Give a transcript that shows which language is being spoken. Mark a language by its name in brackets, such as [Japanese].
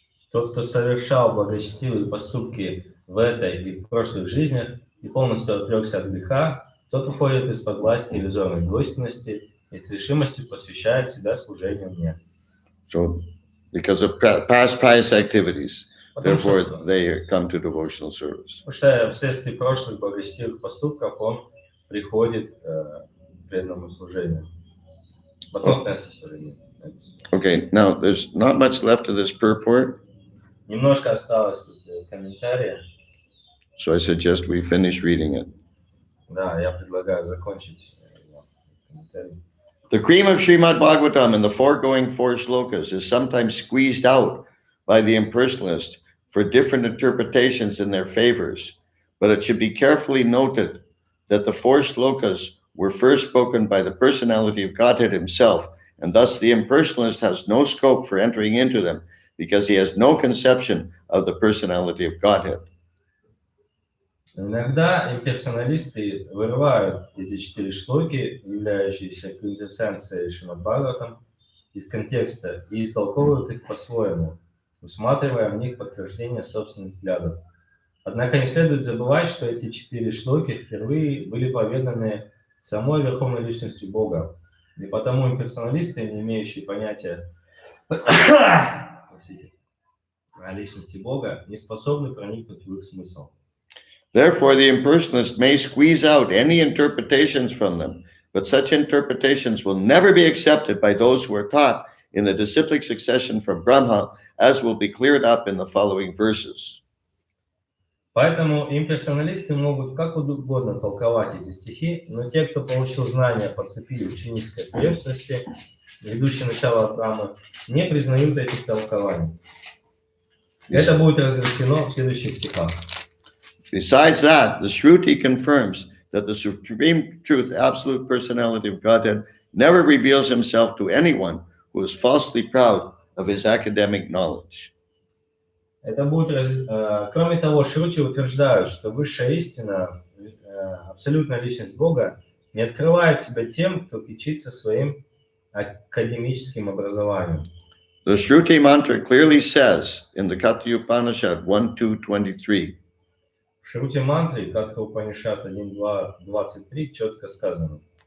[Russian] Тот, кто совершал благочестивые поступки в этой и в прошлых жизнях и полностью отрекся от греха, тот уходит из-под власти иллюзорной двойственности и с решимостью посвящает себя служению мне. [English] So, because of past pious activities, therefore they come to devotional service. [Russian] Потому что вследствие прошлых благочестивых поступков он приходит к преданному служению. [English] But not necessarily. Okay, now there's not much left of this purport. [Russian] Немножко осталось тут комментария. [English] So I suggest we finish reading it. [Russian] Да, я предлагаю закончить комментарий. [English] The cream of Srimad Bhagavatam in the foregoing 4 shlokas is sometimes squeezed out by the impersonalist for different interpretations in their favors, but it should be carefully noted that the 4 shlokas were first spoken by the personality of Godhead himself, and thus the impersonalist has no scope for entering into them because he has no conception of the personality of Godhead. [Russian] Иногда имперсоналисты вырывают эти 4 шлоки, являющиеся квинтэссенцией Шримад Бхагаватам, из контекста и истолковывают их по-своему, усматривая в них подтверждение собственных взглядов. Однако не следует забывать, что эти 4 шлоки впервые были поведаны самой верховной личностью Бога. И потому имперсоналисты, не имеющие понятия простите, о личности Бога, не способны проникнуть в их смысл. [English] Therefore, the impersonalist may squeeze out any interpretations from them, but such interpretations will never be accepted by those who are taught in the disciplic succession from Brahma, as will be cleared up in the following verses. [Russian] Поэтому имперсоналисты могут как угодно толковать эти стихи, но те, кто получил знания по цепи ученической преемственности, ведущей начало от Брамы, не признают этих толкований. Это будет разъяснено в следующих стихах. [English] Besides that, the Shruti confirms that the supreme truth, absolute personality of Godhead, never reveals himself to anyone who is falsely proud of his academic knowledge. [Russian] Это будет, кроме того, Шрути утверждают, что высшая истина, абсолютная личность Бога, не открывает себя тем, кто кичится своим академическим образованием. [English] The Shruti mantra clearly says in the Katha Upanishad 1:2-23. [Russian] В Шрути мантре, Катха Упанишат 1.2.23, четко сказано.